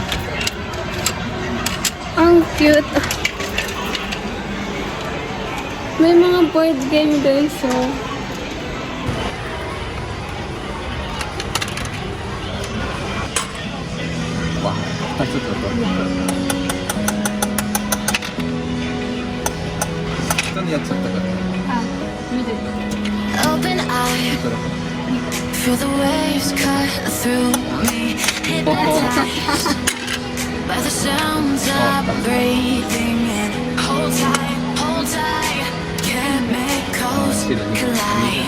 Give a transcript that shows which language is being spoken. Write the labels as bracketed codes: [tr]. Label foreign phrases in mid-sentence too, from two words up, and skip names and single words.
[tl] Ang cute. May mga [en] board game guys, [tl] so. Wow. [ja] ちょっと下にやっちゃったから。あ、見てる。 [en] Open eye, feel the waves cut through me. Hypnotized by the sounds I'm breathing in. Hold tight, can't make coast collide.